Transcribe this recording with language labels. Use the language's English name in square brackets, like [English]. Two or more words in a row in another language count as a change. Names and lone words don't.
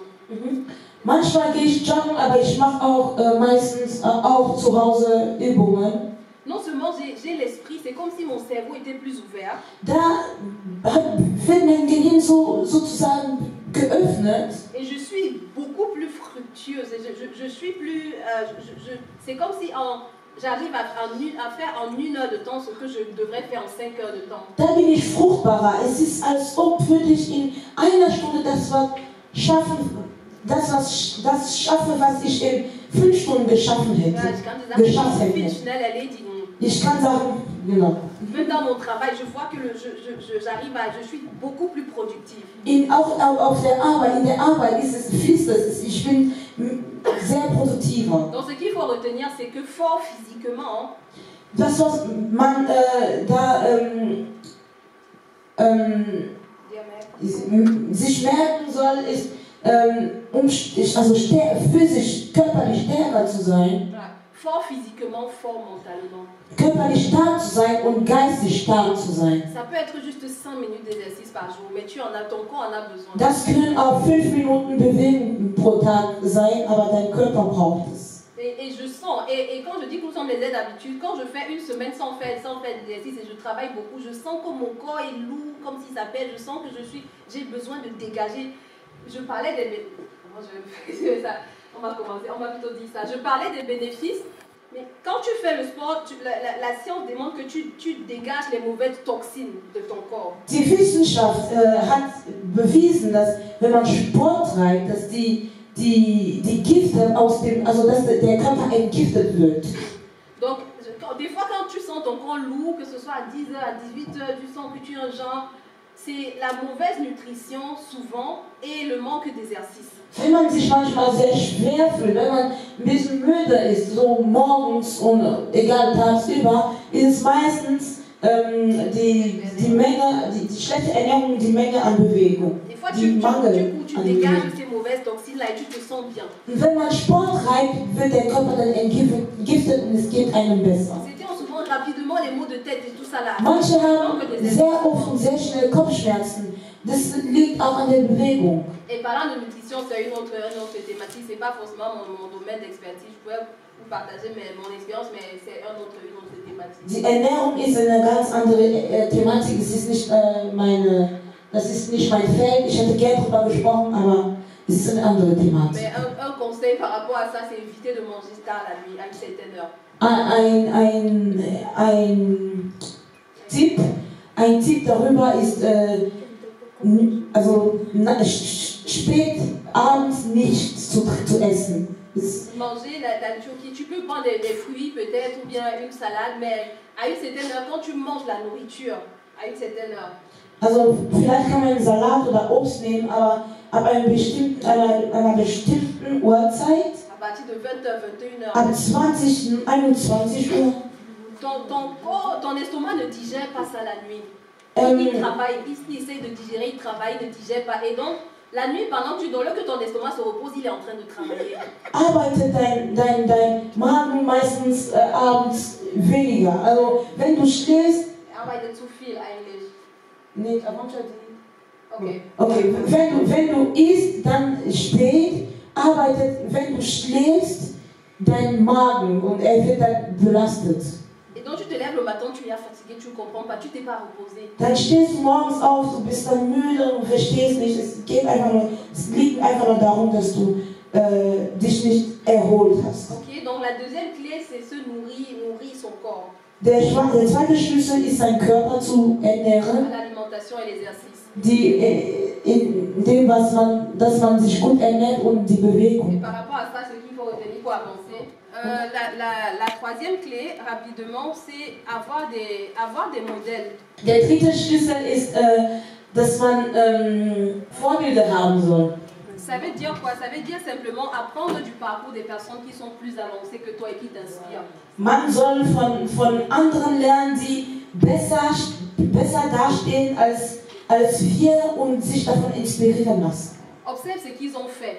[German] Manchmal gehe ich joggen, aber ich mache auch meistens auch zu Hause Übungen. [French] Non seulement j'ai l'esprit, c'est comme si mon cerveau était plus ouvert. [German] Da wird mein Gehirn sozusagen geöffnet. [French] Et je suis beaucoup plus fructueuse. Je suis plus. C'est comme si j'arrive à faire en 1 heure de temps ce que je devrais faire en 5 heures de temps. [German] Da bin ich fruchtbarer. Es ist, als ob würde ich in 1 Stunde das schaffe, was ich in 5 Stunden geschaffen hätte. Ich kann sagen, genau. [French] Même dans mon travail, je vois que je suis beaucoup plus productive. [German] Auch in der Arbeit fließt es. Ich bin sehr produktiver. [French] Donc ce qu'il faut retenir, c'est que fort physiquement, [German] Das, was man sich merken soll, ist, also physisch, körperlich stärker zu sein. [French] Fort physiquement, fort mentalement. [German] Körperlich stark zu sein und geistig stark zu sein. [French] Ça peut être juste 5 minutes d'exercice par jour, mais ton corps en a besoin. [German] Das können auch 5 Minuten Bewegung pro Tag sein, aber dein Körper braucht es. [French] Et je sens, et quand je dis que nous sommes les aides d'habitude, quand je fais une semaine sans faire d'exercice et je travaille beaucoup, je sens que mon corps est lourd, comme s'il s'appelle, je sens que j'ai besoin de dégager. Je parlais des... Comment je vais faire ça? On va commencer, on va plutôt dire ça. Je parlais des bénéfices, mais quand tu fais le sport, la science démontre que tu dégages les mauvaises toxines de ton corps. [German] Die Wissenschaft hat bewiesen, dass wenn man Sport treibt, dass die Gifte aus dem, also dass der Körper entgiftet wird. [French] Donc, des fois quand tu sens ton corps lourd, que ce soit à 10h, à 18h, tu sens que tu es un genre, c'est la mauvaise nutrition souvent et le manque d'exercice. [German] Wenn man sich manchmal sehr schwer fühlt, wenn man ein bisschen müde ist, so morgens und egal tagsüber, ist es meistens die Menge, die schlechte Ernährung, die Menge an Bewegung. Die Mangel an Bewegung. Und wenn man Sport treibt, wird der Körper dann entgiftet und es geht einem besser. Manche haben sehr oft und sehr schnell Kopfschmerzen. Das liegt auch an der Bewegung. [French] Et parlant de nutrition, c'est une autre thématique. C'est pas forcément mon domaine d'expertise. Je pourrais vous partager mon expérience, mais c'est une autre thématique. [German] Die Ernährung ist eine ganz andere Thematik. Das ist nicht mein Feld. Ich hätte gerne darüber gesprochen, aber es ist eine andere Thematik. [French] Mais un conseil par rapport à ça, c'est éviter de manger tard la nuit, à une certaine heure. [German] Ein Tipp darüber ist, also spät abends nichts zu essen. [French] Manger la nourriture, tu peux prendre des fruits peut-être ou bien une salade, mais à une certaine heure, quand tu manges la nourriture, à une certaine heure. [German] Also vielleicht kann man einen Salat oder Obst nehmen, aber ab einer bestimmten Uhrzeit, [French] à partir de 20h, 21h, [German] ab 20, 21 Uhr, [French] ton estomac ne digère pas ça la nuit. Il travaille, il essaie de digérer, il travaille, il ne digère pas. Et donc, la nuit, pendant que tu dors, que ton estomac se repose, il est en train de travailler. [German] Arbeitet dein Magen meistens abends weniger. Also, wenn du schläfst. Arbeitet zu viel eigentlich. Nee, Okay, wenn du isst, dann spät, arbeitet, wenn du schläfst, dein Magen und er wird dann belastet. [French] Et donc tu te lèves le matin, tu es fatigué, tu ne comprends pas, tu t'es pas reposé. [German] Dann stehst du morgens auf, du bist dann müde und verstehst nicht. Es liegt einfach nur darum, dass du dich nicht erholt hast. [French] Ok, donc la deuxième clé, c'est se nourrir son corps. [German] Der zweite Schlüssel ist, seinen Körper zu ernähren. [French] L'alimentation et l'exercice. [German] In dem, dass man sich gut ernährt und die Bewegung. [French] Et par rapport à ça, ce qu'il faut retenir pour avancer. La troisième clé, rapidement, c'est avoir des modèles. [German] Der dritte Schlüssel ist, dass man Vorbilder haben soll. [French] Ça veut dire quoi? Ça veut dire simplement apprendre du parcours des personnes qui sont plus avancées que toi et qui t'inspirent. [German] Man soll von anderen lernen, die besser dastehen als wir und sich davon inspirieren lassen. [French] Observe ce qu'ils ont fait.